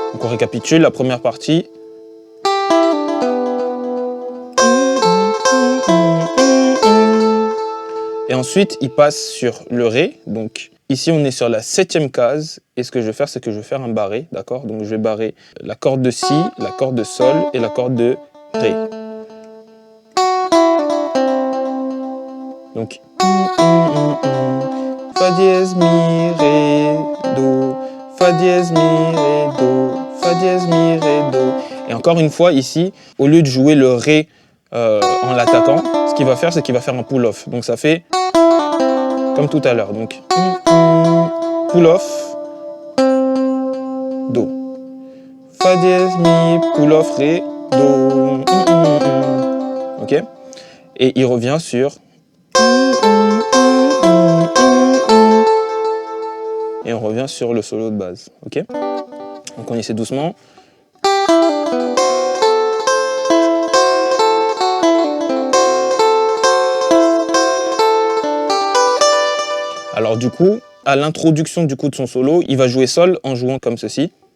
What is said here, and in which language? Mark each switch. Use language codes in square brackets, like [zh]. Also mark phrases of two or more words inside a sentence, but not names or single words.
[fr] récapitule, la première partie. Et ensuite, il passe sur le Ré. Donc ici, on est sur la 7e case. Et ce que je vais faire, c'est que je vais faire un barré, d'accord? Donc je vais barrer la corde de Si, la corde de Sol et la corde de Ré. Donc Fa dièse, Mi, Ré, Do, Fa dièse, Mi, Ré, Do, Fa dièse, Mi, Ré, Do. Et encore une fois, ici, au lieu de jouer le Ré en l'attaquant, ce qu'il va faire, c'est qu'il va faire un pull-off. Donc ça fait comme tout à l'heure. Donc pull-off, Do. Fa dièse, Mi, pull-off, Ré, Do. Ok? Et il revient sur. Et on revient sur le solo de base. Ok? Donc on essaie doucement. Alors du coup, à l'introduction de son solo, il va jouer Sol en jouant comme ceci.